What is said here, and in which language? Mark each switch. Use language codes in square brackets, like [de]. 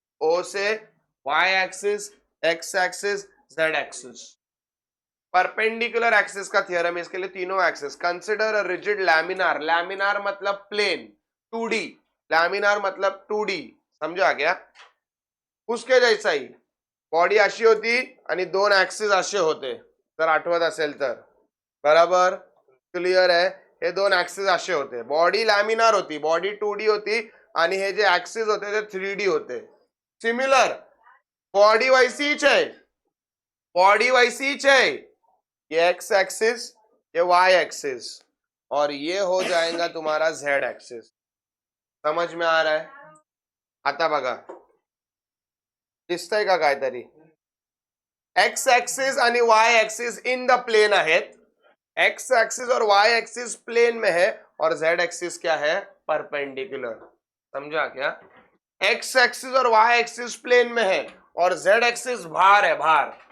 [hi] O से y axis, x axis, z axis, perpendicular axis का theorem है इसके लिए। तीनों axis, consider a rigid laminar, laminar मतलब प्लेन, 2D, लैमिनार मतलब 2D, समझा क्या? उसके जैसा ही [mr] बॉडी अशी होती आणि 2 एक्सिस असे होते, जर आठवत असेल तर, [hi] बराबर क्लियर है? [mr] हे 2 एक्सिस असे होते, बॉडी लॅमिनार होती, बॉडी 2D होती आणि हे जे एक्सिस होते ते 3D होते। [hi] सिमिलर बॉडी वैसीच है, बॉडी वैसीच है, ये एक्स एक्सिस, ये वाई एक्सिस, और ये हो जाएगा तुम्हारा जेड एक्सिस। समझ में आ रहा है? [mr] आता बघा, दिसतंय का काहीतरी? एक्स एक्सिस आणि Y axis in the plain आहेत, [hi] एक्स एक्सिस और वाई एक्सिस प्लेन में है, और जेड एक्सिस क्या है, परपेंडिकुलर, समझा क्या? एक्स एक्सिस और वाई एक्सिस प्लेन में है और जेड एक्सिस बाहर है, बाहर।